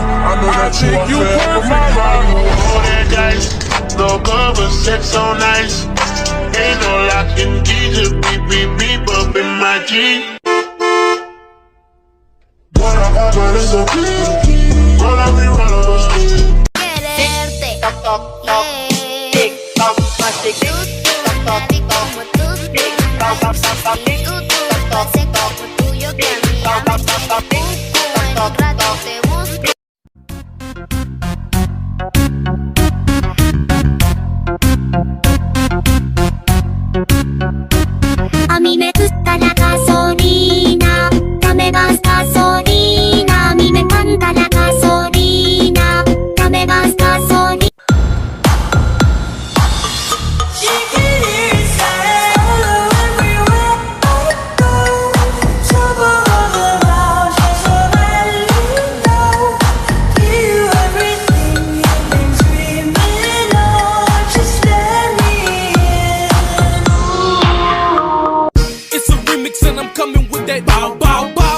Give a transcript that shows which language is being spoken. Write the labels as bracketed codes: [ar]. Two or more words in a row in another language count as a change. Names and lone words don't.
[en] I know that you are forever my rider. Roll that dice, no cover, sex so nice. Ain't no locking key, just beep, beep, beep up in my G. What I got is a beat. Roll up me, run over. [es] Quererte. Toc, toc, toc. Tick, toc, toc, tick, tick. Toc, toc, toc. Tick, toc, toc, toc, tick. Toc, Ese toc, cuerpo tuyo que a mí ya me tiene cucu. En un rato te busco. A mí me gusta la gasolina, dame más gasolina. A mí me encanta la gasolina, dame más gasolina. [en] It's a remix and I'm coming with that bow, bow, bow.